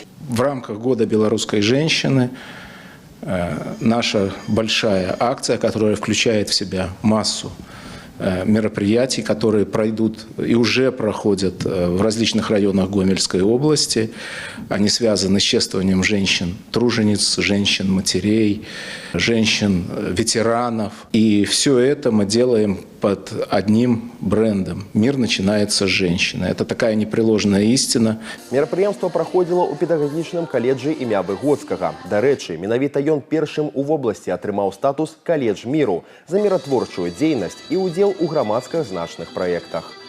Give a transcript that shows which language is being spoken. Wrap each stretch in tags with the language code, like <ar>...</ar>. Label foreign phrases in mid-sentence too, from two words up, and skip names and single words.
<ru>В рамках Года белорусской женщины наша большая акция, которая включает в себя массу мероприятий, которые пройдут и уже проходят в различных районах Гомельской области. Они связаны с чествованием женщин-тружениц, женщин-матерей, женщин-ветеранов. И все это мы делаем под одним брендом. Мир начинается с женщины. Это такая непреложная истина.</ru> <be>Мерапрыемства праходзіла ў педагагічным каледжы імя Выгодскага. Дарэчы, менавіта ён першым у вобласці атрымаў статус каледж міру за міратворчую дзейнасць і ўдзел у грамадска значных праектах.</be>